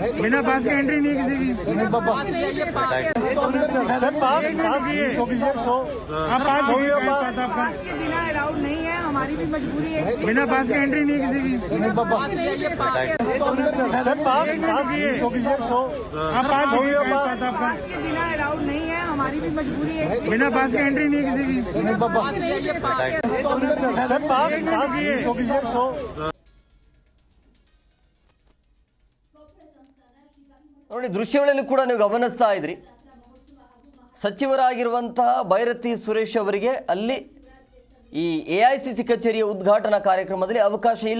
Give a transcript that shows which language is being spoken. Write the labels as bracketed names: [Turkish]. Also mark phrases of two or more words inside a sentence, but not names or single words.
[Hindi] बिना पास के एंट्री नहीं किसी की। अलाउड नहीं है, हमारी भी मजबूरी है। बिना पास के एंट्री नहीं किसी की। अलाउड नहीं है, हमारी भी मजबूरी है। बिना पास के एंट्री नहीं किसी की। [Kannada] ನೋಡಿ, ದೃಶ್ಯಾವಳಿಯಲ್ಲೂ ಕೂಡ ನೀವು ಗಮನಿಸ್ತಾ ಇದ್ರಿ. ಸಚಿವರಾಗಿರುವಂತಹ ಭೈರತಿ ಸುರೇಶ್ ಅವರಿಗೆ ಅಲ್ಲಿ ಈ ಎಐಸಿಸಿ ಕಚೇರಿಯ ಉದ್ಘಾಟನಾ ಕಾರ್ಯಕ್ರಮದಲ್ಲಿ ಅವಕಾಶ ಇಲ್ಲ.